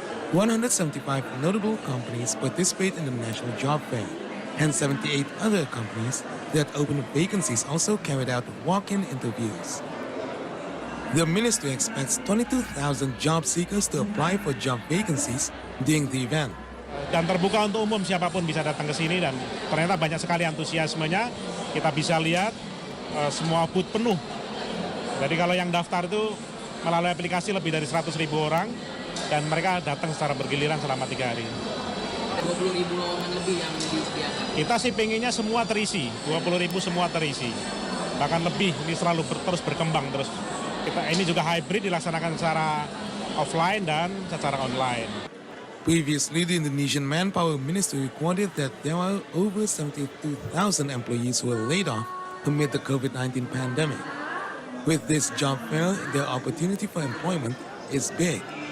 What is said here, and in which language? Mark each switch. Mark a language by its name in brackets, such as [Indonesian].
[English] 175 notable companies participate in the National Job Fair, and 78 other companies that open vacancies also carried out walk-in interviews. The ministry expects 22,000 job seekers to apply for job vacancies during the event. [Indonesian] Dan terbuka untuk umum, siapapun bisa datang ke sini dan ternyata banyak sekali antusiasmenya. Kita bisa lihat semua booth penuh. Jadi kalau yang daftar itu melalui aplikasi lebih dari 100.000 orang. Dan mereka datang secara bergiliran selama 3 hari. 20.000 lowongan lebih yang disediakan. Kita sih pengennya semua terisi, 20.000 semua terisi. Bahkan lebih, ini selalu terus berkembang terus. Ini juga hybrid dilaksanakan secara offline dan secara online. [English] Previously, the Indonesian Manpower Ministry recorded that there are over 72,000 employees who were laid off amid the COVID-19 pandemic. With this job fair, their opportunity for employment is big.